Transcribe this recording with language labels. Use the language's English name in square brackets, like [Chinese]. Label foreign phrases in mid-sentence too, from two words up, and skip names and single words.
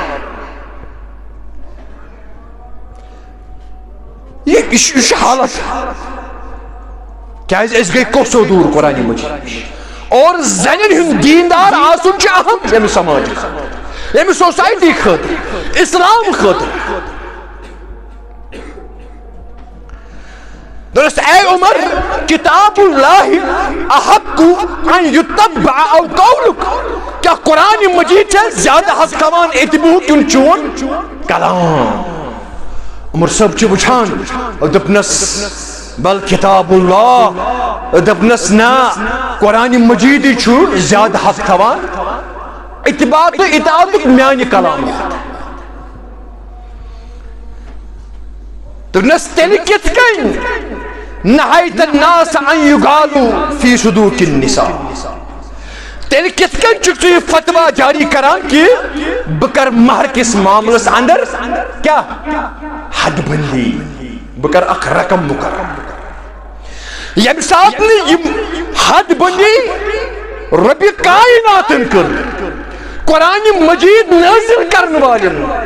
[Kashmiri] یہ چھُ حالت کیٛازِ أسۍ گٔے کوٚسو دوٗر قرآنِ مجیٖد اور زنٮ۪ن ہُنٛد دیندار آسُن چھُ اہم ییٚمہِ سماجہِ خٲطرٕ ییٚمہِ سوسایٹی خٲطرٕ اسلام خٲطرٕ. دوٚپنس اے عمر [Arabic] کتاب اللہ احق ان یتبع او قولک [Kashmiri] کیا قرآن مجید چھا زیادہ حق تھاوان اتبوہ کِنہٕ چون کلام. عمر صٲب چھُ وٕچھان دوٚپنس [Arabic] بل کتاب اللہ [Kashmiri] دپنس نا قرآن مجید چھُ زیادہ حق تھاوان اتباع تو اطاعتُک میانہِ کلام. دپنس تیٚلہِ کِتھ کٔنۍ [Arabic] نہیت الناس ان یغالوا فی صدوق النساء تیٚلہِ [Kashmiri] کِتھ کٔنۍ چھُکھ ژٕ یہِ فتوا جاری کران کہ بہٕ کرٕ مہر کِس معاملس اندر کیٛاہ حد بندی بہٕ کرٕ اکھ رقم مقرر ییٚمہِ ساتہٕ نہٕ یِم حد بندی رۄبہِ کائناتن کٔر قرآن مجید نازل کرن والٮ۪ن